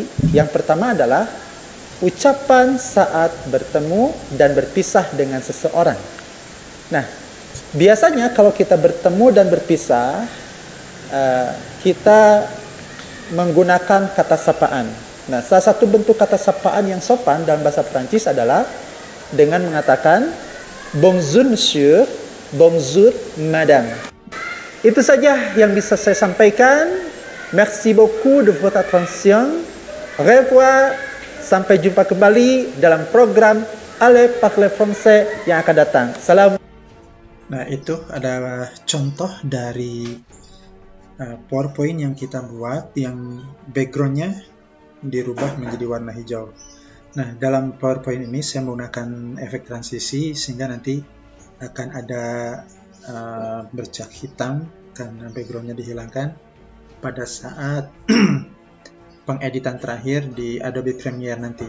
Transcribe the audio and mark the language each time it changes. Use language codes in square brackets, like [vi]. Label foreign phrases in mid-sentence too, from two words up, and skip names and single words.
[id] Yang pertama adalah ucapan saat bertemu dan berpisah dengan seseorang. Nah, biasanya kalau kita bertemu dan berpisah, kita menggunakan kata sapaan. Nah, salah satu bentuk kata sapaan yang sopan dalam bahasa Prancis adalah dengan mengatakan [fr] bonjour monsieur, bonjour madame. [id] Itu saja yang bisa saya sampaikan. [fr] Merci beaucoup de votre attention. Au revoir. [id] Sampai jumpa kembali dalam program Allez Parler Français yang akan datang. Salam. Nah, itu adalah contoh dari PowerPoint yang kita buat, yang backgroundnya dirubah menjadi warna hijau. Nah, dalam PowerPoint ini saya menggunakan efek transisi sehingga nanti akan ada bercak hitam karena backgroundnya dihilangkan pada saat pengeditan terakhir di Adobe Premiere nanti.